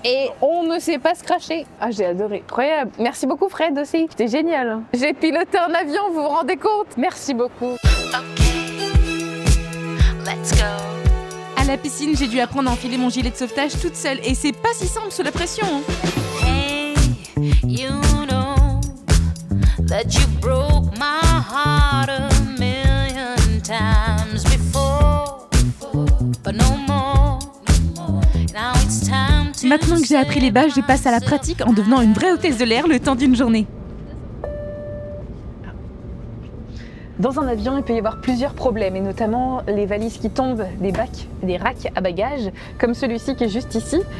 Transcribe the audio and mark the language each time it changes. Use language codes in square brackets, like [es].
[fr] Et on ne sait pas scratcher. Ah, j'ai adoré. Incroyable! Merci beaucoup Fred aussi. C'était génial. Hein. J'ai piloté un avion, vous vous rendez compte? Merci beaucoup. [en] Let's go. [fr] À la piscine, j'ai dû apprendre à enfiler mon gilet de sauvetage toute seule et c'est pas si simple sous la pression. Hein. [en] Hey, you know that you broke my heart a million times before, but no more. Now it's time to. [fr] Maintenant que j'ai appris les bases, je passe à la pratique en devenant une vraie hôtesse de l'air le temps d'une journée. Dans un avion, il peut y avoir plusieurs problèmes, et notamment les valises qui tombent des racks à bagages, comme celui-ci qui est juste ici.